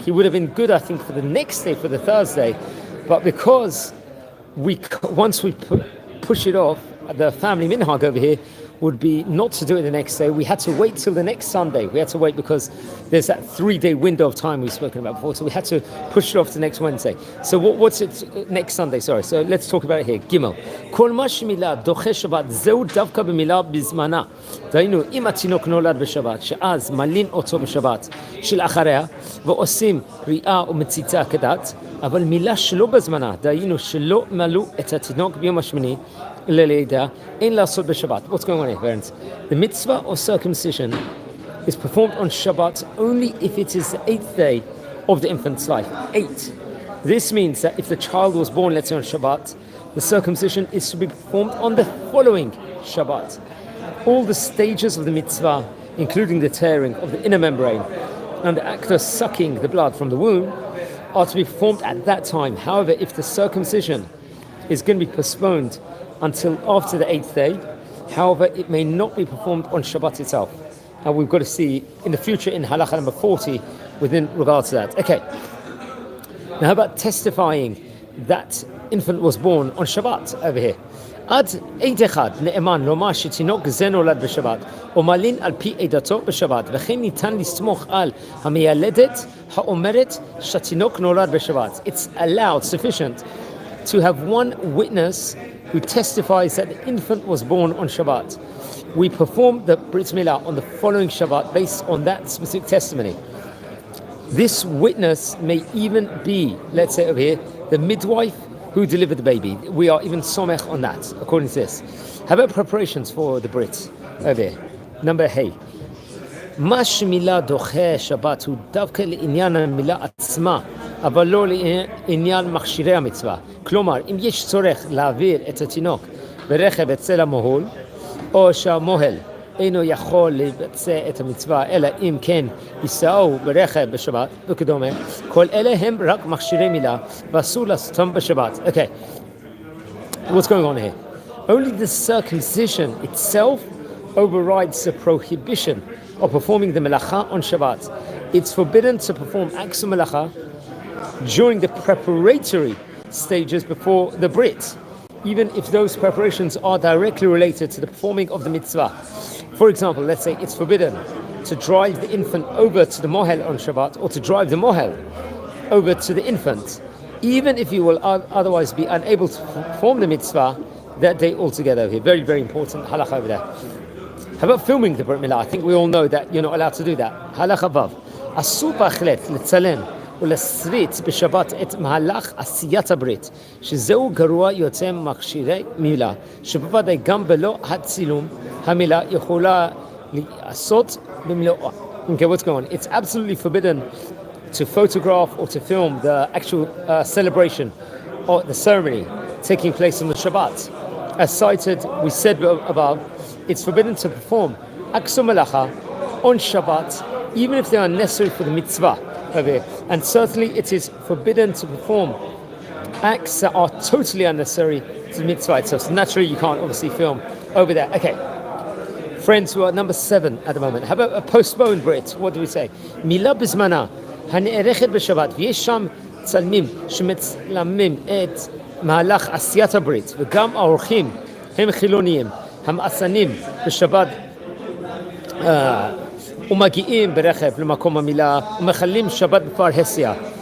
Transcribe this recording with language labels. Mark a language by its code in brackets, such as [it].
[en] He would have been good, I think, for the next day, for the Thursday. But because once we push it off, the family minhag over here would be not to do it the next day. We had to wait till the next Sunday. We had to wait because there's that 3-day window of time we've spoken about before. So we had to push it off to next Wednesday. So what's it next Sunday? Sorry. So let's talk about it here. [he] Gimel. כל מה שמילה דוחה שבת זהו דווקא במילה בזמנה. דהיינו, אם התינוק נולד בשבת, שאז מלין אותו בשבת של אחריה, ועושים ריאה ומציצה כדת, אבל מילה שלא בזמנה, דהיינו שלא מלאו את התינוק ביום השמיני, in לעשות בשבת. [en] What's going on here, parents? The mitzvah of circumcision is performed on Shabbat only if it is the 8th day of the infant's life. 8. This means that if the child was born, let's say, on Shabbat, the circumcision is to be performed on the following Shabbat. All the stages of the mitzvah, including the tearing of the inner membrane and the act of sucking the blood from the womb, are to be performed at that time. However, if the circumcision is going to be postponed until after the 8th day, however, it may not be performed on Shabbat itself. And we've got to see in the future in halacha number 40 within regards to that. Okay. Now, how about testifying that infant was born on Shabbat over here? [he] עד עד אחד נאמן לומר שתינוק זה נולד בשבת או מלין על פי עדתו בשבת וכן ניתן לסמוך על המיילדת האומרת שהתינוק נולד בשבת. [en] It's allowed, sufficient, to have one witness who testifies that the infant was born on Shabbat. We perform the Brit Mila on the following Shabbat based on that specific testimony. This witness may even be, let's say over here, the midwife who delivered the baby. We are even somech on that, according to this. How about preparations for the Brits over here? Number hey. [he] מה שמילה דוחה שבת הוא דווקא לעניין המילה עצמה, אבל לא לעניין מכשירי המצווה. כלומר, אם יש צורך להעביר את התינוק ברכב אצל המוהל, או שהמוהל אינו יכול לבצע את המצווה, אלא אם כן ייסעו ברכב בשבת וכדומה, כל אלה הם רק מכשירי מילה, ואסור לעשותם בשבת. [en] Okay, what's going on here? Only the circumcision itself overrides the prohibition of performing the melacha on Shabbat. It's forbidden to perform acts of melacha during the preparatory stages before the Brit, even if those preparations are directly related to the performing of the mitzvah. For example, let's say it's forbidden to drive the infant over to the mohel on Shabbat, or to drive the mohel over to the infant, even if you will otherwise be unable to perform the mitzvah that day altogether. Here, very, very important halakha over there. How about filming the Brit Mila? I think we all know that you're not allowed to do that. [he] Halakha vav. אסור בהחלט לצלם ולהסריט בשבת את מהלך עשיית הברית, שזהו גרוע יוצא מכשירי מילה, שבוודאי גם בלא הצילום המילה יכולה לעשות במלואה. [en] Okay, what's going on? It's absolutely forbidden to photograph or to film the actual celebration or the ceremony taking place on the Shabbat. As cited, we said above, it's forbidden to perform acts of malacha on Shabbat, even if they are necessary for the mitzvah. And certainly it is forbidden to perform acts that are totally unnecessary to the mitzvah itself. So naturally you can't obviously film over there. Okay, friends, we're at number 7 at the moment. How about a postponed Brit? What do we say? [he] Mila bizmana han'erechet b'Shabbat v'yesh sham tzalmim shemetzlamim et מהלך עשיית הברית, וגם האורחים הם חילוניים, המאסנים בשבת ומגיעים ברכב למקום המילה ומחללים שבת בפרהסיה.